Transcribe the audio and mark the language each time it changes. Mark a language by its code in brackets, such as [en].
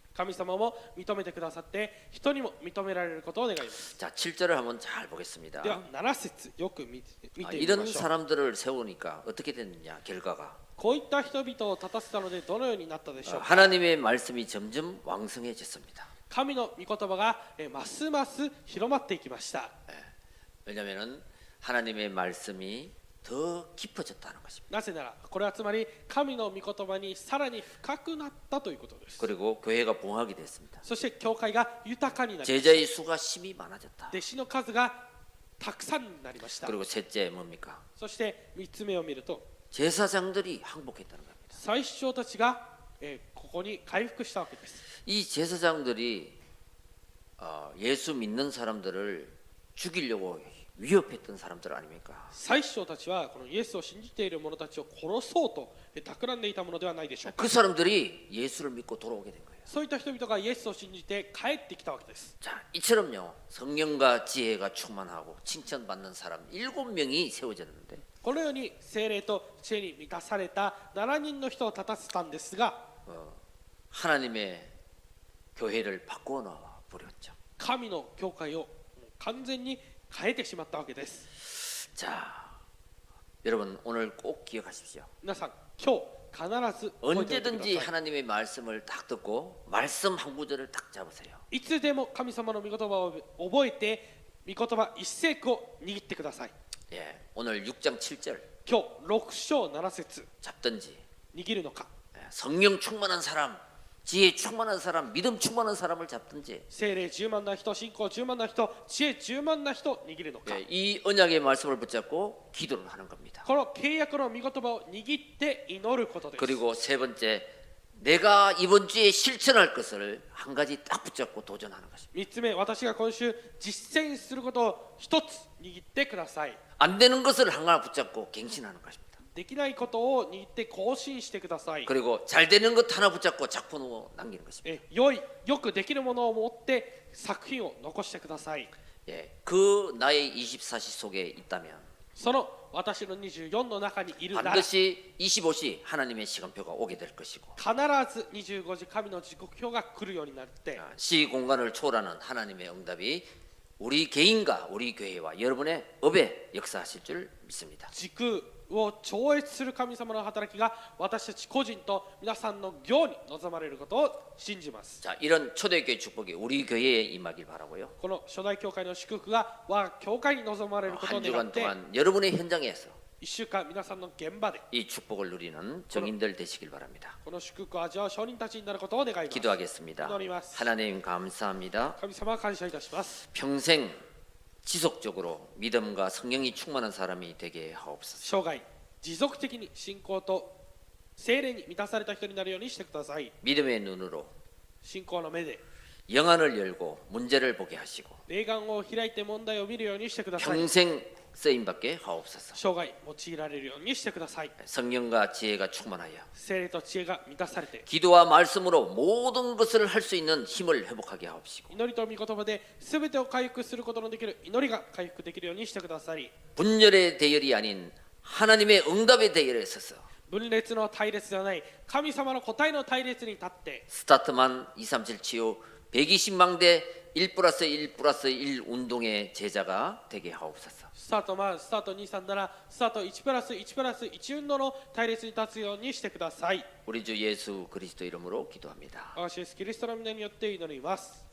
[ja] 神様も認めてくださって人にも認められることを願います。 [ko] 자, 7절을 한번 잘 보겠습니다. [ja] では7節よく見てみま [ko] 이런 [ja] しょう。 [ko] 사람들을 세우니까 어떻게 됐느냐 결과가 [ja] こういった人々を立たせたのでどのようになったでしょうか。 [ko] 하나님의 말씀이 점점 왕성해졌습니다. [ja] 神の御言葉がますます広まっていきました。 [ko] 왜냐하면 하나님의 말씀이 더 깊어졌다는 것입니다. [ja] なぜならこれはつまり神の御言葉にさらに深くなったということです。 [ko] 그리고 교회가 봉하게 됐습니다. [ja] そして教会が豊かになりました。 [ko] 제자의 수가 심히 많아졌다. [ja] 弟子の数がたくさんになりました。 [ko] 그리고 셋째 뭡니까? [ja] そして3つ目を見ると [ko] 제사장들이 항복했다는 겁니다. [ja] 祭司長たちがここに回復したわけです。 [ko] 이 제사장들이 예수 믿는 사람들을 죽이려고 위협했던 사람들 아닙니까? [ja] 祭司長たちはこのイエスを信じている者たちを殺そうと企んでいたものではないでしょうか。 [ko] 그 사람들이 예수를 믿고 돌아오게 된 거예요. [ja] そういった人々がイエスを信じて帰ってきたわけです。 [ko] 자, 이처럼요. 성령과 지혜가 충만하고 칭찬받는 사람 7명이 세워졌는데 [ja] このように聖霊と知恵に満たされた7人の人を立たせたんですが [ko] 하나님의 교회를 바꾸어 놔 버렸죠. [ja] 神の教会を完全に変えてしまったわけです。 [ko] 자, 여러분 오늘 꼭 기억하십시오. [ja] 皆さん今日必ず覚えておいてくだ [ko] 언제든지 [ja] さい。 [ko] 하나님의 말씀을 딱 듣고 말씀 한 구절을 딱 잡으세요. [ja] いつでも神様の御言葉を覚えて御言葉一節を握ってください。 [ko] 예, 오늘 6장 7절 [ja] 今日6章7節 [ko] 잡든지 [ja] 握るのか、 [ko] 예, 성령 충만한 사람, 지혜 충만한 사람, 믿음 충만한 사람을 잡든지 [ja] 聖霊充満な人、信仰充満な人、知恵充満な人握るのか、 [ko] 예, 이 언약의 말씀을 붙잡고 기도를 하는 겁니다. [ja] この契約の御言葉を握って祈ることです。 [ko] 그리고 세 번째, 내가 이번 주에 실천할 것을 한 가지 딱 붙잡고 도전하는 것입니다. [ja] 3つ目、私が今週実践することを一つ握ってください。 [ko] 안 되는 것을 하나 붙잡고 갱신하는 것입니다. [ja] できないことを握って更新してください。 [ko] 그리고 잘 되는 것 하나 붙잡고 작품을 남기는 것입니다. [ja] よくできるものを持って作品を残してください。 [ko] 예, 그 나의 24시 속에 있다면 [ja] その私の24の中にいるなら、 [ko] 반드시 25시 하나님의 시간표가 오게 될 것이고 [ja] 必ず25時神の時刻表が来るようになって、 [ko] 시 공간을 초월하는 하나님의 응답이 우리 개인과 우리 교회와 여러분의 업에 역사하실 줄 믿습니다. [ja] 時空を超越する神様の働きが私たち個人と皆さんの業に望まれることを信じます。 [ko] 자, 이런 초대교회 축복이 우리 교회에 임하길 바라고요. [ja] この初代教会の祝福が我が教会に望まれることを [ko] 한 [ja] 願 [ko] 주간 [ja] って、 [ko] 동안 여러분의 현장에서 [ja] 1週間皆さんの現場で [ko] 이 축복을 누리는 정인들 되시길 바랍니다. [ja] この祝福を味わう証人たちになることを願います。 [ko] 기도하겠습니다. 하나님 감사합니다. [ja] 神様感謝いたします。 [ko] 평생 지속적으로 믿음과 성령이 충만한 사람이 되게 하옵소서. [ja] 生涯持続的に信仰と聖霊に満たされた人になるようにしてください。 [ko] 믿음의 눈으로 [ja] 信仰の目で [ko] 영안을 열고 문제를 보게 하시고 [ja] 霊眼を開いて問題を見るようにしてください。 [ko] 평생 쓰임 받게 하옵소서. [ja] 生涯用いられるようにしてください。 [ko] 성령과 지혜가 충만하여 [ja] 聖霊と知恵が満たされて、 [ko] 기도와 말씀으로 모든 것을 할 수 있는 힘을 회복하게 하옵시고 [ja] 祈りと御言葉で全てを回復することのできる祈りが回復できるようにしてくださり、 [ko] 분열의 대열이 아닌 하나님의 응답의 대열에 서서 [ja] 分裂の対立ではない神様の答えの対立に立って、 [ko] 스타트만 237 치유 120망대 1+1+1 운동의 제자가 되게 하옵소서. [ja] スタートマン、スタート237、スタート1+1+1運動の対立に立つようにしてください。 [ko] 우리 주 예수 그리스도 이름으로 기도합니다. [ja] 私イエスキリストの皆によって祈ります。